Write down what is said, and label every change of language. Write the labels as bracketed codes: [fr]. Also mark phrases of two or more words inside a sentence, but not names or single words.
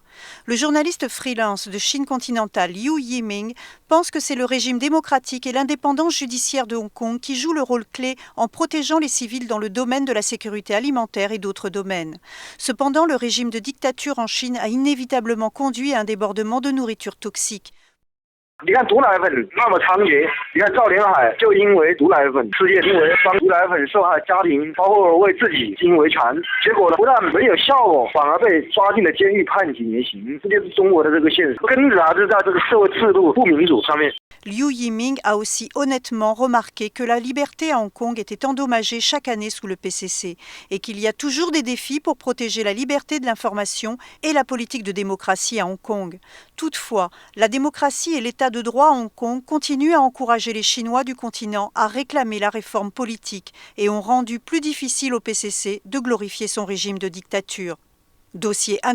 [fr] Le journaliste freelance de Chine continentale Liu Yiming pense que c'est le régime démocratique et l'indépendance judiciaire de Hong Kong qui jouent le rôle clé en protégeant les civils dans le domaine de la sécurité alimentaire et d'autres domaines. Cependant, le régime de dictature en Chine a inévitablement conduit à un débordement de nourriture toxique. [zh] 你看毒奶粉那么猖獗，你看赵连海就因为毒奶粉事业，因为帮毒奶粉受害家庭，包括为自己因为馋，结果呢不但没有效果，反而被抓进了监狱，判几年刑。这就是中国的这个现实，根子还是在这个社会制度不民主上面。 [fr] Liu Yiming a aussi honnêtement remarqué que la liberté à Hong Kong était endommagée chaque année sous le PCC et qu'il y a toujours des défis pour protéger la liberté de l'information et la politique de démocratie à Hong Kong. Toutefois, la démocratie et l'état l'état de droit à Hong Kong continuent à encourager les Chinois du continent à réclamer la réforme politique et ont rendu plus difficile au PCC de glorifier son régime de dictature.